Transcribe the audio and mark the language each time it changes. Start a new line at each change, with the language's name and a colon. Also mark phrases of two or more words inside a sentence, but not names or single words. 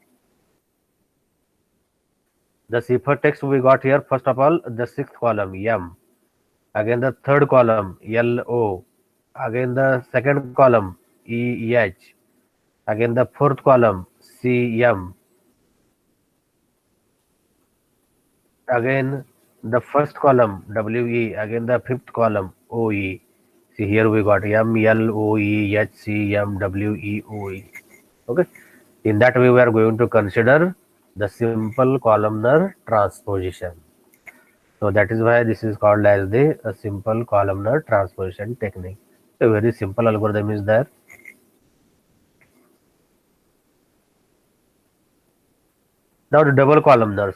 English: The cipher text we got here, first of all the sixth column M, again the third column L O, again the second column E H, again the fourth column C M, again the first column W E, again the fifth column O E. See here we got M L O E H C M W E O E. Okay, in that way we are going to consider the simple columnar transposition. So that is why this is called as the simple columnar transposition technique. A very simple algorithm is there. Now the double columnar.